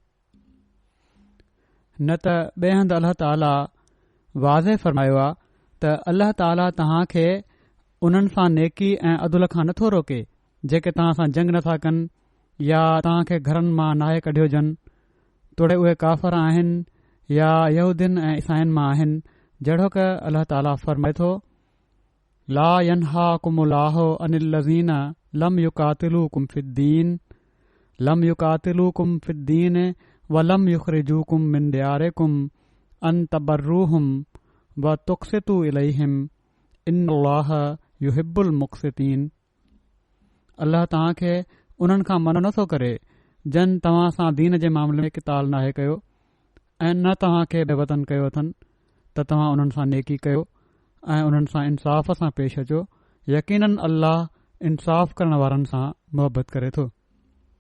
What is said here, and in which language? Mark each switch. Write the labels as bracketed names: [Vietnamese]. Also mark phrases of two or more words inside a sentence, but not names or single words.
[Sindhi] न त ॿिए हंधि अल्लाह ताला वाज़े फ़रमायो आहे त अल्लाह ताला तव्हां खे उन्हनि सां नेकी ऐं अदुल खां नथो रोके जेके तव्हां सां जंग नथा कनि या तव्हां खे घरनि मां नाहे कढियो जनि, तोड़े उहे काफ़र आहिनि या यहूदियुनि ऐं ईसाइनि मां आहिनि, जहिड़ो क अल्लाह ताला फ़रमाए थो [Arabic] لا ينهاكم الله عن الذين لم يقاتلوكم في الدين ولم يخرجوكم من دياركم أن تبروهم وتقسطوا إليهم إن الله يحب المقسطين. [Sindhi] अल्लाह तव्हां खे उन्हनि खां मना नथो करे जन तव्हां सां दीन जे मामले में क़िताल नाहे कयो ऐं न तव्हां खे बेवतन कयो अथनि त तव्हां उन्हनि सां नेकी कयो ऐं उन्हनि सां इंसाफ़ सां पेश अचो। यकीनन अल्लाह इंसाफ़ करण वारनि सां मुहबत करे थो।